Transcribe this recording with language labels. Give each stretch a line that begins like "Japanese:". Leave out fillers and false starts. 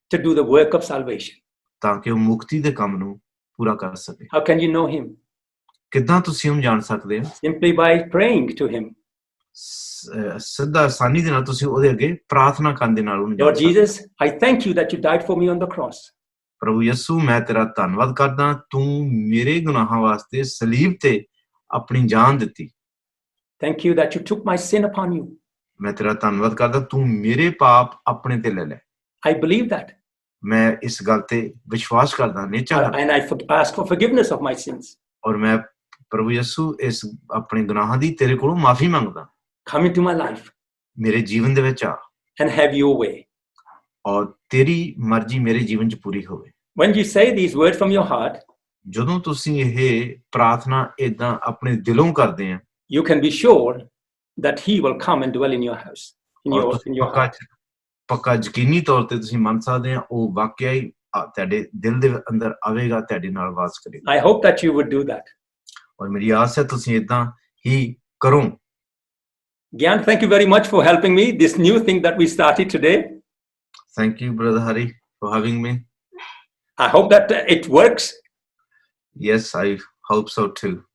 English: to do the work of salvation.
Punjabi: ਤਾਂ ਕਿ ਉਹ ਮੁਕਤੀ ਦੇ ਕੰਮ ਨੂੰ ਪੂਰਾ ਕਰ ਸਕੇ।
English: How can you know him?
Punjabi: ਕਿੱਦਾਂ ਤੁਸੀਂ ਉਹਨੂੰ ਜਾਣ ਸਕਦੇ ਹੋ?
English: Simply by praying to him.
Punjabi: ਸਿੱਧਾ ਆਸਾਨੀ ਦੇ ਨਾਲ ਤੁਸੀਂ ਉਹਦੇ ਅੱਗੇ ਪ੍ਰਾਰਥਨਾ ਕਰਨ ਦੇ ਨਾਲ ਉਹਨੂੰ ਜਾਣ
English: Lord
Punjabi: ਸਕਦੇ ਹੋ।
English: Jesus, I thank you that you died for me on the cross.
Punjabi: ਪ੍ਰਭੂ ਯਿਸੂ ਮੈਂ ਤੇਰਾ ਧੰਨਵਾਦ ਕਰਦਾ, ਤੂੰ ਮੇਰੇ ਗੁਨਾਹਾਂ ਵਾਸਤੇ ਸਲੀਬ ਤੇ ਆਪਣੀ ਜਾਨ ਦਿੱਤੀ।
English: Thank you that you took my sin upon you.
Punjabi: ਮੈਂ ਤੇਰਾ ਧੰਨਵਾਦ ਕਰਦਾ, ਤੂੰ ਮੇਰੇ ਪਾਪ ਆਪਣੇ ਤੇ ਲੈ ਲੈ।
English: I believe that.
Punjabi: ਮੈਂ ਇਸ ਗੱਲ ਤੇ ਵਿਸ਼ਵਾਸ ਕਰਦਾ, ਨਿਚਾ ਕਰਦਾ,
English: And I ask for forgiveness of my sins.
Punjabi: ਔਰ ਮੈਂ ਪ੍ਰਭੂ ਯਿਸੂ ਇਸ ਆਪਣੇ ਗੁਨਾਹਾਂ ਦੀ ਤੇਰੇ ਕੋਲੋਂ ਮਾਫੀ ਮੰਗਦਾ।
English: Come into my life
Punjabi: ਮੇਰੇ ਜੀਵਨ ਦੇ ਵਿੱਚ ਆ
English: and have your way.
Punjabi: ਔਰ ਤੇਰੀ ਮਰਜ਼ੀ ਮੇਰੇ ਜੀਵਨ 'ਚ ਪੂਰੀ ਹੋਵੇ।
English: When you say these words from your heart,
Punjabi: ਜਦੋਂ ਤੁਸੀਂ ਇਹ ਪ੍ਰਾਰਥਨਾ ਏਦਾਂ ਆਪਣੇ ਦਿਲੋਂ ਕਰਦੇ ਆ,
English: you can be sure that he will come and dwell in your house, in your heart.
Punjabi: ਪੱਕਾ ਯਕੀਨੀ ਤੌਰ ਤੇ ਤੁਸੀਂ ਮੰਨ ਸਕਦੇ ਆ ਉਹ ਵਾਕਿਆ ਹੀ ਤੁਹਾਡੇ ਦਿਲ ਦੇ ਅੰਦਰ ਆਵੇਗਾ, ਤੁਹਾਡੇ ਨਾਲ ਵਾਸ ਕਰੇਗਾ।
English: I hope that you would do that.
Punjabi: ਔਰ ਮੇਰੀ ਆਸ ਹੈ ਤੁਸੀਂ ਇਦਾਂ ਹੀ ਕਰੋ।
English: Gyan, thank you very much for helping me, this new thing that we started today. Thank you, Brother Hari, for having me. I hope that it works. Yes, I hope so too.